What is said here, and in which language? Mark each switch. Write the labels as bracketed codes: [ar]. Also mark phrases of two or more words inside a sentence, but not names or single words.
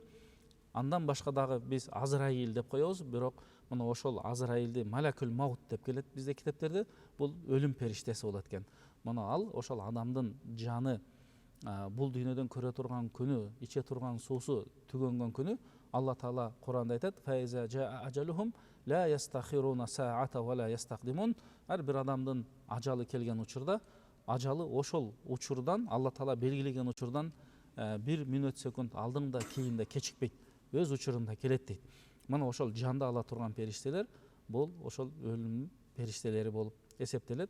[ky] Андан башка дагы биз Азраил деп коебуз, бирок мына ошол Азраилди [ar] ملك الموت [ky] деп келет бизде китептерде. Бул өлүм периштеси болот экен. Мына ал ошол адамдын жаны бул дүйнөдөн көрө турган күнү, иче турган суусу түгөнгөн күнү Алла Таала Куранда айтат: [ar] "فإذا جاء أجلهم لا يستأخرون ساعة ولا يستقدمون." [ky] Ар бир адамдын ажалы келген учурда, ажалы ошол учурдан, Алла Таала белгилеген учурдан 1 мүнөт секунд алдыңда кийинде кечикпейт, өз учурунда келет дейт. Мына ошол жанды ала турган периштелер бул ошол өлүм периштелери болуп эсептелет.